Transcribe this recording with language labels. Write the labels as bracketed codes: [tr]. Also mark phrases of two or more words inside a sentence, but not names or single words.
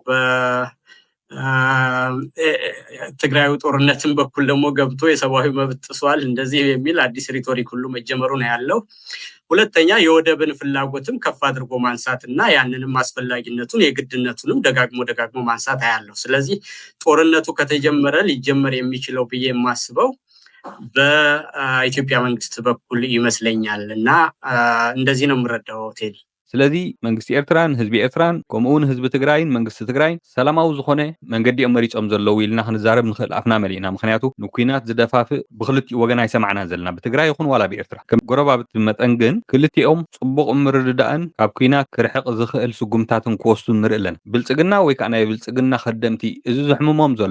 [am] ትግራዩ ጦርነትን በኩል ደግሞ ገብቶ የሰብአዊ መብት ጥሷል እንደዚህ የሚል አዲስ ሪቶሪክ ሁሉ መጀመሩ ነው ያለው ሁለተኛ የወደብን ፍላጎትም ከፍ አድርጎ ማንሳትና ያንንም አስፈላጊነቱን የግድነቱንም ደጋግሞ ማንሳት ያያለው ስለዚህ ጦርነቱ ከተጀመረ ሊጀመር የሚችለው ብዬ የማስበው በኢትዮጵያ መንግስት በኩል ይመስለኛልና እንደዚህ ነው የምረዳው ቴዲ [ti] ስለዚ መንግስቲ ኤርትራን ህዝቢ ኤርትራን ከምኡውን ህዝቢ ትግራይን መንግስቲ ትግራይን ሰላማዊ ዝኾነ መንገዲ መሪፆም ዘለዉ ኢልና ክንዛረብ ንኽእል ኣፍና መሊእና ምክንያቱ ንኩናት ዝደፋፍእ ብክልቲኡ ወገን ኣይሰማዕና ዘለና ብትግራይ ይኹን ዋላ ብኤርትራ ከም ጎረባብቲ መጠን ግን ክልቲኦም ፅቡቅ ምርድዳእን ካብ ኩናት ክርሕቕ ዝኽእል ስጉምታትን ክወስዱ ንርኢ ኣለና ብልፅግና ወይ ከዓ ናይ ብልፅግና ከደምቲ እዚ ዝሕምሞም ዘሎ